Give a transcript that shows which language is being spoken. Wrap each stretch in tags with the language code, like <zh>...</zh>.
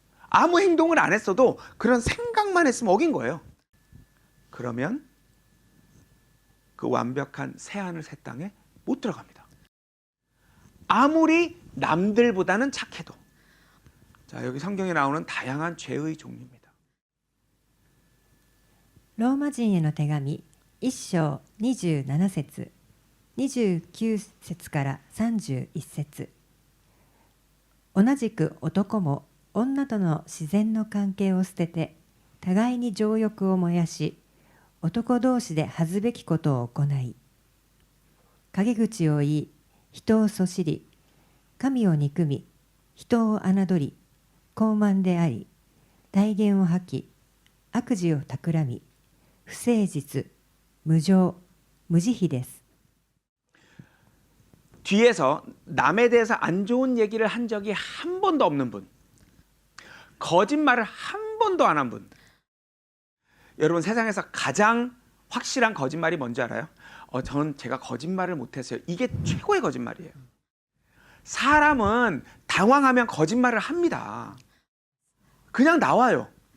<ko>아무 행동을 안 했어도 그런 생각만 했으면 어긴 거예요. 그러면 그 완벽한 새하늘 새 땅에 못 들어갑니다. 아무리 남들보다는 착해도. 자, 여기 성경에 나오는 다양한 죄의 종류입니다.</ko> <ja>ローマ人への手紙1章27節29節から31節、同じく男も女との自然の関係を捨てて互いに情欲を燃やし、男同士で恥ずべきことを行い、陰口を言い、人をそしり、神を憎み、人を侮り、傲慢であり、大言を吐き、悪事を企み、不誠実、無情、無慈悲です。</ja> <ko>뒤에서 남에 대해서 안 좋은 얘기를 한 적이 한 번도 없는 분, 거짓말을 한 번도 안 한 분. 여러분, 세상에서 가장 확실한 거짓말이 뭔지 알아요? 저는 제가 거짓말을 못했어요. 이게 최고의 거짓말이에요. 사람은 당황하면 거짓말을 합니다. 그냥 나와요.</ko>